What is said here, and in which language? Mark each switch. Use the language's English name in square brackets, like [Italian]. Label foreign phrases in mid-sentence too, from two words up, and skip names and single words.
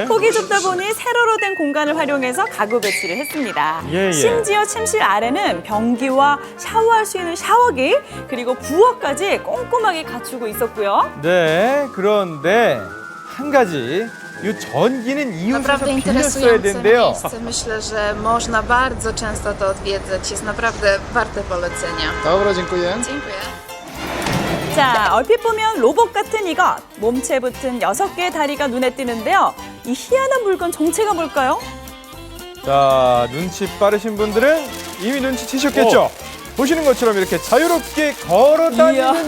[Korean] 폭이 좁다 보니 세로로 된 공간을 활용해서 가구 배치를 했습니다. 예. 심지어 침실 아래는 변기와 샤워할 수 있는 샤워기 그리고 부엌까지 꼼꼼하게 갖추고 있었고요. 네, 그런데 한 가지 이 전기는 이웃에서 [Polish] Naprawdę [Korean] 빌렸어야 [Polish] interesujące [Korean] 된대요. [Polish] miejsce. Myślę, że można bardzo często to odwiedzać. Jest naprawdę warte polecenia. [Korean] 다음으로 dziękuję. [Polish] Dziękuję. [Korean] 자, 얼핏 보면 로봇 같은 이것. 몸체 붙은 6개의 다리가 눈에 띄는데요. 이 희한한 물건 정체가 뭘까요? 자, 눈치 빠르신 분들은 이미 눈치채셨겠죠? 보시는 것처럼 이렇게 자유롭게 걸어 다니는